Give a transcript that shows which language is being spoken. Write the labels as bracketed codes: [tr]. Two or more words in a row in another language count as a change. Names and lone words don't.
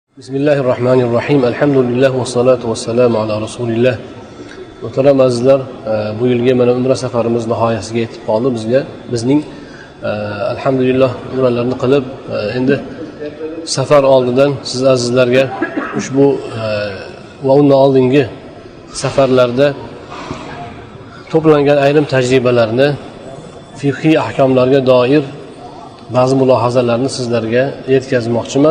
[ar] بسم الله الرحمن الرحيم. الحمد لله و الصلاة و السلام على رسول الله. [uz] Muhtaram azizlar, bu yilgi mana umra safarimiz nihoyasiga yetib qoldi. Bizning alhamdulillah umralarni qilib, endi safar oldidan siz azizlarga ushbu va undan oldingi safarlarda to'plangan ayrim tajribalarni, fiqhiy ahkomlarga doir ba'zi mulohazalarni sizlarga yetkazmoqchiman.